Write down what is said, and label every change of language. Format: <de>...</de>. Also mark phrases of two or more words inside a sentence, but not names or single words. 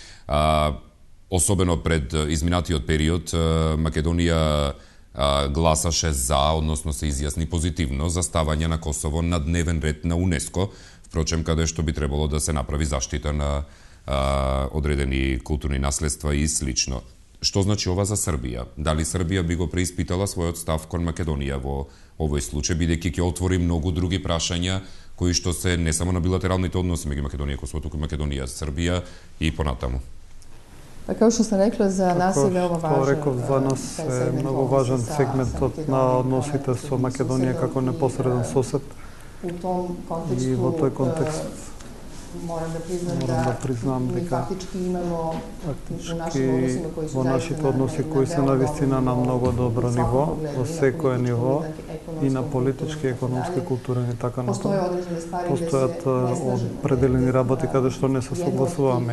<mk>Особено пред изминатиот период, Македонија гласаше за, односно се изјасни позитивно за ставање на Косово на дневен ред на УНЕСКО, впрочем каде што би требало да се направи заштита на одредени културни наследства и слично. Што значи ова за Србија? Дали Србија би го преиспитала својот став кон Македонија во овој случај, бидејќи ќе отвори многу други прашања кои што се не само на билатералните односи меѓу Македонија и Косово, туку и Македонија, Србија и понатаму?</mk> <sr>Pa kao što sam rekla, za nas je veoma važno. Rekao, za nas je mnogo važan segment</sr> <mk>на односите со Македонија како непосреден сосед. И во тој контекст</mk> <sr>moram da priznam</sr> <mk>дека фактички имамо во нашите односи кои се навистина на многу добро ниво, во секое ниво, и на политички, економски, културен и така натаму. Постојат определени работи каде што не се согласуваме.</mk>